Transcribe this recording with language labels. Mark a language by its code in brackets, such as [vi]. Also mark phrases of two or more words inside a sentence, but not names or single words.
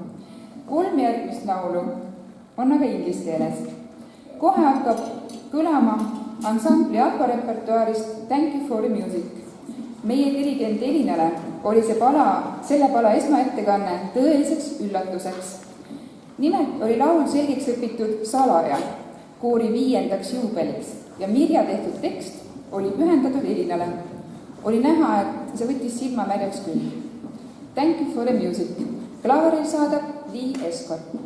[et] 3 järgmist laulu on aga inglise keeles. Kohe hakkab kõlama ansambli ABBA-repertuaarist Thank you for the music. Meie dirigent Elinale oli selle pala esmaettekanne tõeliseks üllatuseks. Nimelt oli laul selgeks õpitud salaja koori 5. juubeliks ja Mirja tehtud tekst oli pühendatud Elinale. Oli näha, et see võttis silma märjaks küll. Thank you for the music. Klaveril saadab Lee Escott.